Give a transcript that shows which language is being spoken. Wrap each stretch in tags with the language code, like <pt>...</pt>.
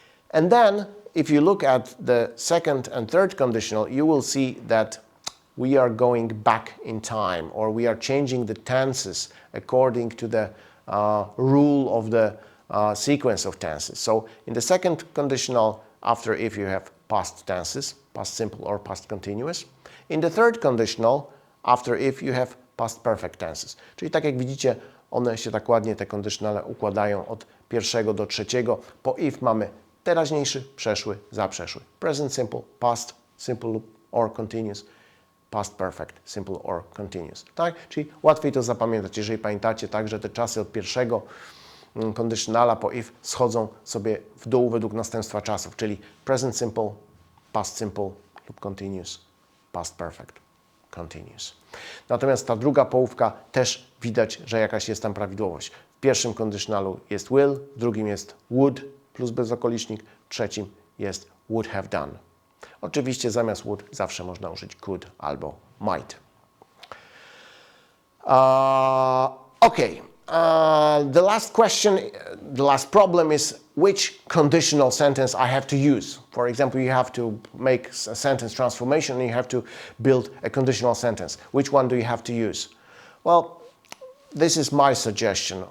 <en>And then, if you look at the second and third conditional, you will see that we are going back in time, or we are changing the tenses according to the rule of the sequence of tenses. So in the second conditional, after if you have past tenses, past simple or past continuous. In the third conditional, after if you have past perfect tenses.</en> <pl>Czyli tak jak widzicie, one się tak ładnie, te conditionale, układają od pierwszego do trzeciego. Po if mamy teraźniejszy, przeszły, zaprzeszły.</pl> <en>Present simple, past simple or continuous. Past perfect, simple or continuous.</en> <pl>Tak? Czyli łatwiej to zapamiętać, jeżeli pamiętacie tak, że te czasy od pierwszego conditionala po if schodzą sobie w dół według następstwa czasów, czyli present simple, past simple lub continuous, past perfect, continuous. Natomiast ta druga połówka też widać, że jakaś jest tam prawidłowość. W pierwszym conditionalu jest will, w drugim jest would plus bezokolicznik, w trzecim jest would have done. Oczywiście zamiast would zawsze można użyć could albo might.</pl> <en>Okay. The last question, the last problem is which conditional sentence I have to use. For example, you have to make a sentence transformation and you have to build a conditional sentence. Which one do you have to use? Well, this is my suggestion.</en>